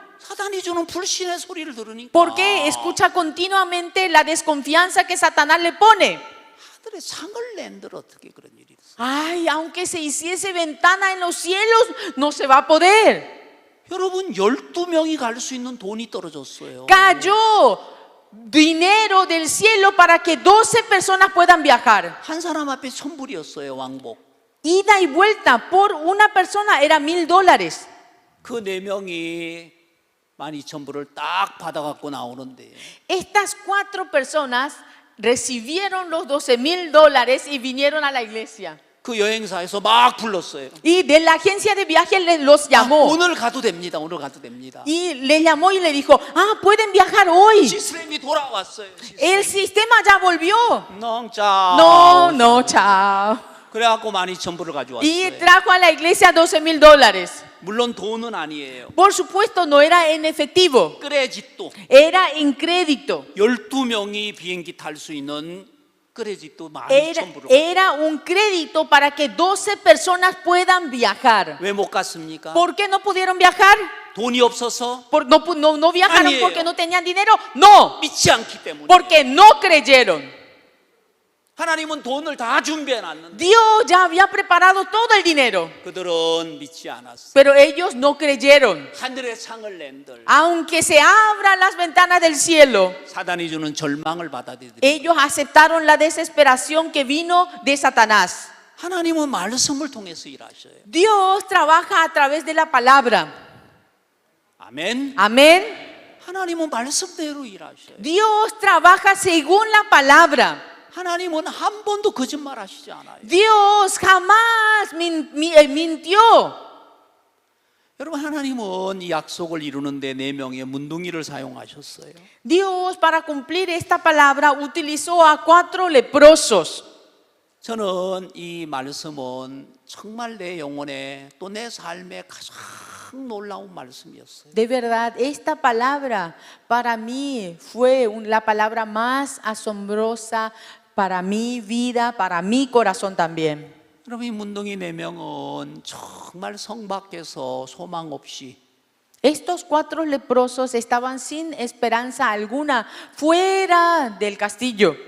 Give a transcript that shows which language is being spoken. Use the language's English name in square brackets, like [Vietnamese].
[Korean] 사단이 주는 불신의 소리를 들으니까 [Spanish] Porque escucha continuamente la desconfianza que Satanás le pone. [Korean] 하늘에 창을 낸들 어떻게 그런 일이 있어? [Spanish] Ay, aunque se hiciese ventana en los cielos, no se va a poder. [Korean] 여러분 12명이 갈 수 있는 돈이 떨어졌어요. [Spanish] Cayó dinero del cielo para que 12 personas puedan viajar. [Korean] 한 사람 앞에 1,000불이었어요. 왕복. [Spanish] Ida y vuelta por una persona era $1,000. [Korean] 그 4명이 12,000불을 딱 받아갖고 나오는데 [Spanish] Estas 4 personas recibieron los $12,000 y vinieron a la iglesia. [Korean] 그 여행사에서 막 불렀어요. [Spanish] Y de la agencia de viajes los [Korean] 아, [Spanish] llamó. [Korean] 오늘 가도 됩니다. 오늘 가도 됩니다. [Spanish] Y les llamó y le dijo, pueden viajar hoy. [Korean] 시스템이 돌아왔어요. [Spanish] El sistema ya volvió. [Korean] 넉자. [Spanish] No, chao. [Korean] 그래갖고 12,000불을 가져왔어요. [Spanish] Y trajo a la iglesia $12,000. [Korean] 물론 돈은 아니에요. [Spanish] Por supuesto, no era en efectivo, [Korean] 크레딧도 [Spanish] era en crédito. [Korean] 12명이 비행기 탈 수 있는 크레딧도 [Spanish] Era, [Korean] 12,000불을 [Spanish] era un crédito para que 12 personas puedan viajar. [Korean] 왜 못 갔습니까? [Spanish] ¿Por qué no pudieron viajar? [Korean] 돈이 없어서 [Spanish] No viajaron [Korean] 아니에요. [Spanish] porque no tenían dinero. No, [Korean] 믿지 않기 때문에. [Spanish] porque no creyeron. [Korean] 하나님은 돈을 다 준비해 놨는데 [Spanish] Dios ya había preparado todo el dinero, [Korean] 그들은 믿지 않았어. [Spanish] pero ellos no creyeron. [Korean] 하늘의 창을 낸들 [Spanish] Aunque se abran las ventanas del cielo, [Korean] 사단이 주는 절망을 받아들이더라. [Spanish] ellos aceptaron la desesperación que vino de Satanás. [Korean] 하나님은 말씀을 통해서 일하셔요. [Spanish] Dios trabaja a través de la palabra. [Korean] 아멘. [Spanish] Amén. [Korean] 하나님은 말씀대로 일하셔요. [Spanish] Dios trabaja según la palabra. [Korean] 하나님은 한 번도 거짓말 하시지 않아요. [Spanish] Dios jamás mintió. [Korean] 여러분, 하나님은 이 약속을 이루는데 4명의 문둥이를 사용하셨어요. [Spanish] Dios, para cumplir esta palabra, utilizó a 4 leprosos. [Korean] 저는 이 말씀은 정말 내 영혼에 또 내 삶에 가장 놀라운 말씀이었어요. [Spanish] De verdad, esta palabra para mí fue la palabra más asombrosa para mi vida, para mi corazón también. [Korean] 여러분, 이 문둥이 4명은 정말 성 밖에서 소망 없이 [Spanish] Estos 4 leprosos estaban sin esperanza alguna fuera del castillo.